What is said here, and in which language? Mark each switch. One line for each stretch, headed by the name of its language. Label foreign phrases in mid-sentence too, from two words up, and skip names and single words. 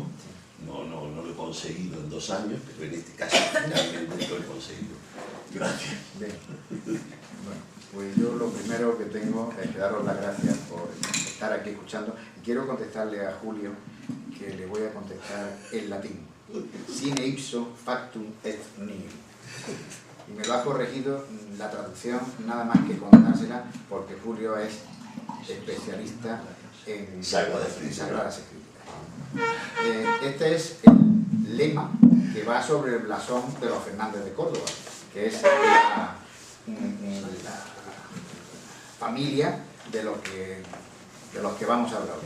Spanish: No lo he conseguido en 2 años, pero en este caso finalmente lo he conseguido. Gracias. Bien. Bueno, pues yo lo primero que tengo es que daros las gracias por estar aquí escuchando. Y quiero contestarle a Julio, que le voy a contestar en latín.
Latin: Sine ipso factum et nihil.
Spanish: Y me lo ha corregido la traducción, nada más que contársela, porque Julio es especialista en Sagradas Escrituras. Este es el lema que va sobre el blasón de los Fernández de Córdoba, que es la familia de los que vamos a hablar hoy.